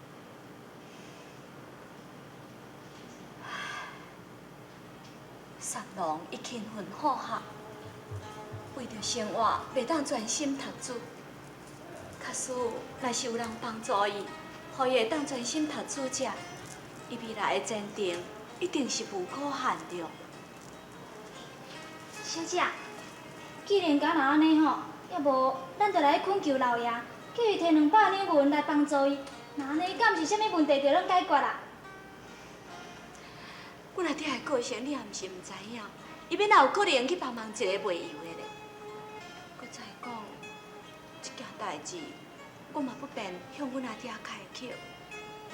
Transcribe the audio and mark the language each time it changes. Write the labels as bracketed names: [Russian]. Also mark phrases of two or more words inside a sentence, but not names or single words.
[Min Nan Chinese] 三郎已勤奋好学，为着生活袂当专心读书。假使若是有人帮助伊，互伊会当专心读书者，伊未来的前程一定是无可限量。小姐，既然敢若安尼吼，要无咱就来恳求老爷，叫伊摕200两银来帮助伊。那安尼，敢毋是啥物问题就能解决啦？阮阿爹的个性，你也毋是毋知影，伊要哪有可能去帮忙一个卖油的咧？搁再讲，这件代志，我嘛不便向阮阿爹开口。